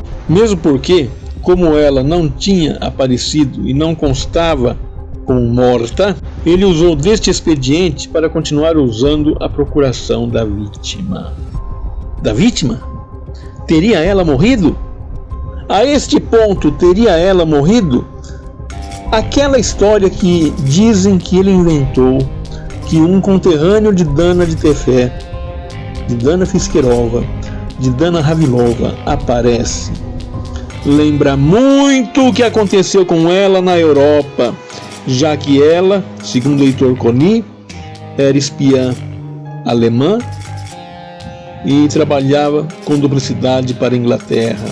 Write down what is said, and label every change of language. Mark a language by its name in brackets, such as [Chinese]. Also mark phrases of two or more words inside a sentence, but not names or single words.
[Portuguese] Mesmo porque, como ela não tinha aparecido e não constava como morta, ele usou deste expediente para continuar usando a procuração da vítima. Da vítima? Teria ela morrido? A este ponto, teria ela morrido? Aquela história que dizem que ele inventou, que um conterrâneo de Dana de Tefé, de Dana Fischerova, de Dana Ravilova aparece, lembra muito o que aconteceu com ela na Europa, já que ela, segundo Heitor Coni, era espiã alemã e trabalhava com duplicidade para a Inglaterra.